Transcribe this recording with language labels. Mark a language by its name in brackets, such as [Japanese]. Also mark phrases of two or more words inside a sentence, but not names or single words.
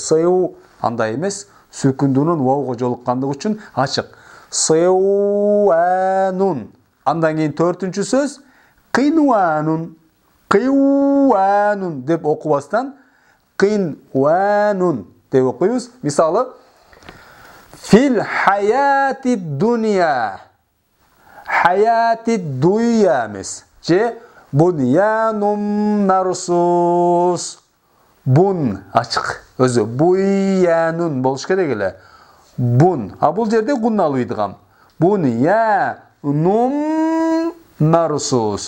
[Kyrgyz] Сыу андай эмес, сүкүндүнүн вауга жолуккандыгы үчүн ачык. Сыуанун. Андан кийин төртүнчү сөз кыйнуанун. Кыйуанун деп окубастан кыйнуанун деп окуйбуз. Мисалы, [Arabic] في الحياة الدنيا. حياة دنيا [Kyrgyz] эмес. Же [Arabic] بنيان مرصوص. [Kyrgyz] Бун ачык. Өзү буянун болуш керек эле. Бун. А бул жерде кунналуу идгам. [Arabic] بنيان مرصوص.